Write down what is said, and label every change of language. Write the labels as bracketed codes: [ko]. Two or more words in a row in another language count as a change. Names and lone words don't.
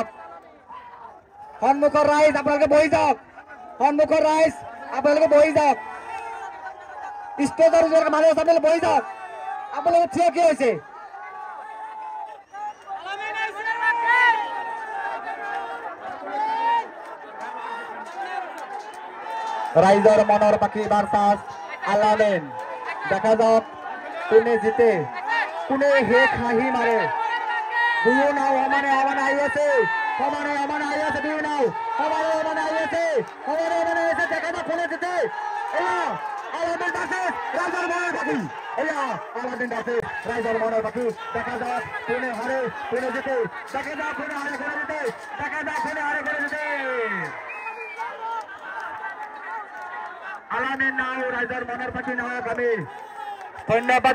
[as] সন্মুখৰ ৰাইজ আপোনালোকে বহি যাওক, সন্মুখৰ ৰাইজ আপোনালোকে বহি যাওক। ষ্টেজৰ ওচৰত মানুহ আছে, আপোনালোকে বহি যাওক। আপোনালোকে থিয় কি হৈছে? রাইজর মনের পাখি ভার্সাস আলামিন। দেখা যাক কোনে জিতে, কোনে হেক হাঁহি মারে। দুয়ো নাও সমানে আই আছে, সমানে আই আছে। দুয়ো নাও সমানে আই আছে, সমানে আছে। দেখা যাক কোনে জিতে। আলামিন ভার্সাস রাইজর মনের পাখি। আলামিন ভার্সাস রাইজর মনের পাখি। দেখা যাক কোনে হারে কোনে জিতে, দেখা যাক কোনে হারে কোনে জিতে, দেখা যাক কোনে হারে কোনে জিতে। আলামিন নাও রাইজর মনের পাখি নাও আমি ধন্যবাদ জ্ঞাপন করি।